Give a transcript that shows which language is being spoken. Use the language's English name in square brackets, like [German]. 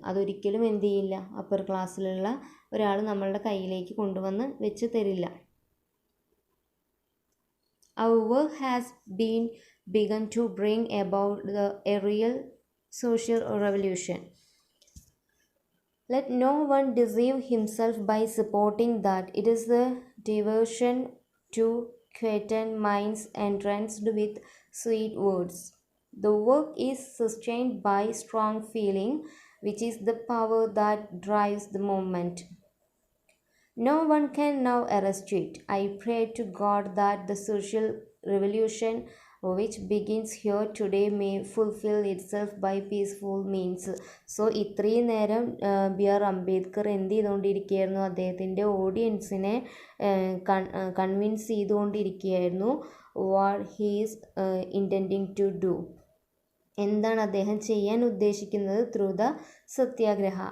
[Malayalam] അതൊരിക്കലും എന്ത് ചെയ്യില്ല, അപ്പർ ക്ലാസ്സിലുള്ള ഒരാൾ നമ്മളുടെ കയ്യിലേക്ക് കൊണ്ടുവന്ന് വെച്ച് തരില്ല. [English] Our work has been begun to bring about a real social revolution. Let no one deceive himself by supporting that it is a diversion to quieten minds entranced with sweet words. The work is sustained by strong feeling, which is the power that drives the movement. No one can now arrest it. I pray to God that the social revolution which begins here today may fulfill itself by peaceful means. [Malayalam] So ഇത്രയും നേരം BR. Ambedkar എന്ത് ചെയ്തുകൊണ്ടിരിക്കുകയായിരുന്നു? അദ്ദേഹത്തിൻ്റെ ഓഡിയൻസിനെ convince ചെയ്തുകൊണ്ടിരിക്കുകയായിരുന്നു [English] What he's intending to do. [Malayalam] എന്താണ് അദ്ദേഹം ചെയ്യാൻ ഉദ്ദേശിക്കുന്നത്? [English] Through the satyagraha.